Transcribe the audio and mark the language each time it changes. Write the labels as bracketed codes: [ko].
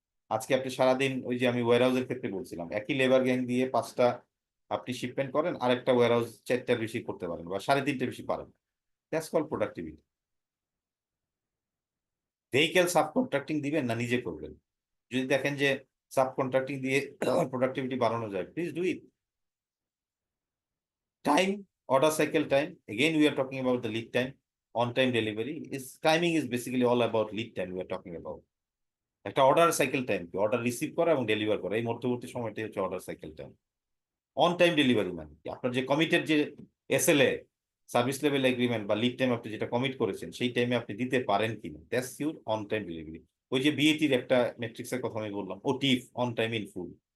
[bn] আজকে আপনি সারাদিন, ওই যে আমি ওয়্যারহাউসের ক্ষেত্রে বলছিলাম, একই লেবার গ্যাং দিয়ে 5টা আপনি শিপমেন্ট করেন, আরেকটা ওয়্যারহাউস 4টার বেশি করতে পারেন বা 3.5 বেশি পারেন। [en] That's call productivity. [bn] ভেহিক্যাল সাবকন্ট্রাক্টিং দিবেন না নিজে করবেন? যদি দেখেন যে সাবকন্ট্রাক্টিং দিয়ে প্রোডাক্টিভিটি বাড়ানো যায়, [en] Please do it. Time, order cycle time. Again, we are talking about the lead time. On-time delivery is timing is basically all about lead time we are talking about. [bn] একটা অর্ডার সাইকেল টাইম কি, order receive করা এবং deliver করা, এই মধ্যবর্তী সময়টাই হচ্ছে order cycle time. On time delivery মানে কি, আপনার যে কমিটেড যে SLA, সার্ভিস লেভেল এগ্রিমেন্ট বা লিড টাইম আপনি যেটা কমিট করেছেন, সেই টাইমে আপনি দিতে পারেন কিনা, [en] That's your on time delivery. [bn] ওই যে BAT-র একটা মেট্রিক্সের কথা আমি বললাম, OTIF, on time in full.